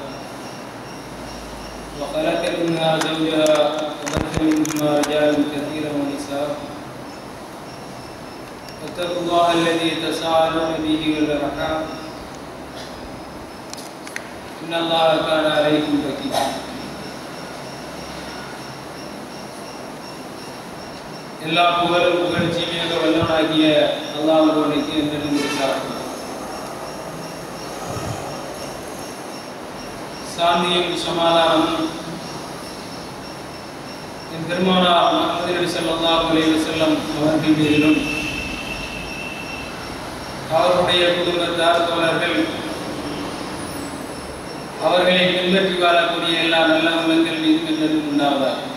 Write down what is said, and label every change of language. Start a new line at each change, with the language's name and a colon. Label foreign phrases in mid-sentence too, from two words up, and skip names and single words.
Arabic: وخلق منها زوجها وبث منهما رجالا كثيرا ونساء واتقوا الله الذي تساءلون به والأرحام إن الله كان عليكم رقيبا.
Tamil: எல்லா புகழும் புகழ்ச்சியுமே வல்லவனாகிய அல்லாஹ் ஒருவனுக்கு என்றென்றும் உரித்தாகும். சாந்தியும் சமாதானமும் என் பெருமானார் முஹம்மது நபி
Arabic: صلى الله عليه وسلم
Tamil: அவர்கள் மீதிலும் அவருடைய குடும்பத்தார் தோழர்கள் அவர்களை பின்பற்றி வாழக்கூடிய எல்லா நல்ல உள்ளங்கள் மீதும் என்றென்றும் உண்டாவதாக.